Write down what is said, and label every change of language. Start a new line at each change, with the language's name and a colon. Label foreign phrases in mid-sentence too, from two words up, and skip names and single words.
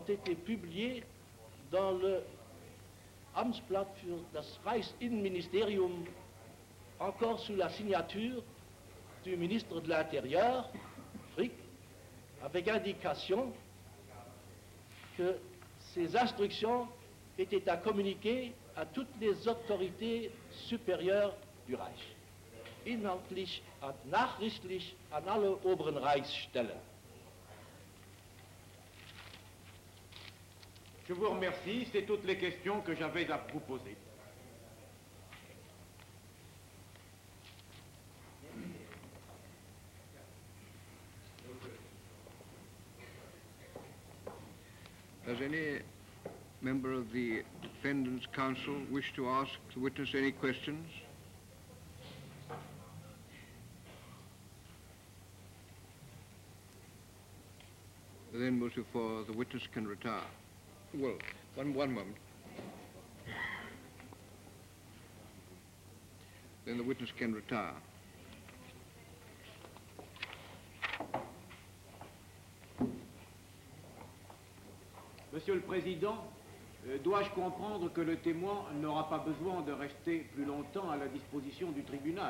French: été publiées dans le Amtsblatt für das Reichsinnenministerium, encore sous la signature du ministre de l'Intérieur, Frick, avec indication que ces instructions étaient à communiquer à toutes les autorités supérieures du Reich,
German: inhaltlich und nachrichtlich an alle oberen Reichsstellen.
French: Je vous remercie, c'est toutes les questions que j'avais à vous poser.
English: Does any member of the Defendant's Counsel wish to ask the witness any questions? Then, Monsieur Ford, the witness can retire. Well, one moment. Then the witness can retire.
French: Monsieur le Président, dois-je comprendre que le témoin n'aura pas besoin de rester plus longtemps à la disposition du tribunal?